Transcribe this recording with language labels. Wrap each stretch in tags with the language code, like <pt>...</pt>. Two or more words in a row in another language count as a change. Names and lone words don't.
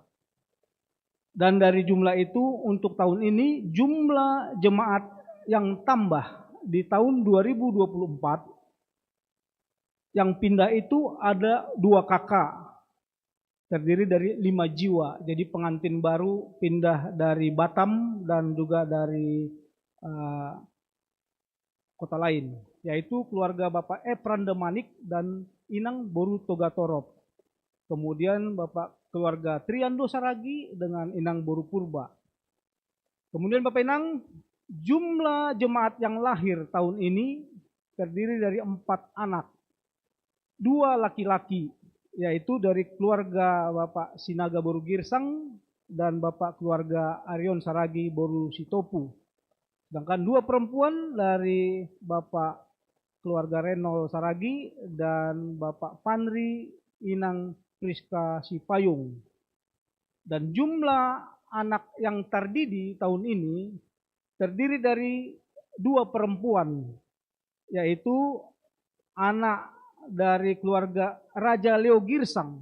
<id>Dan dari jumlah itu untuk tahun ini jumlah jemaat yang tambah di tahun 2024 yang pindah itu ada 2 kakak. Terdiri dari 5 jiwa. Jadi pengantin baru pindah dari Batam dan juga dari kota lain. Yaitu keluarga Bapak Prandemanik dan Inang Boru Togatorop. Kemudian Bapak keluarga Triando Saragi dengan Inang Boru Purba. Kemudian Bapak Inang, jumlah jemaat yang lahir tahun ini terdiri dari 4 anak. 2 laki-laki, yaitu dari keluarga Bapak Sinaga Boru Girsang dan Bapak keluarga Arion Saragi Boru Sitopu. Sedangkan 2 perempuan dari Bapak keluarga Renol Saragi dan Bapak Panri Inang Priska Sipayung. Dan jumlah anak yang terdidi tahun ini terdiri dari 2 perempuan, yaitu anak dari keluarga Raja Leo Girsang.</id>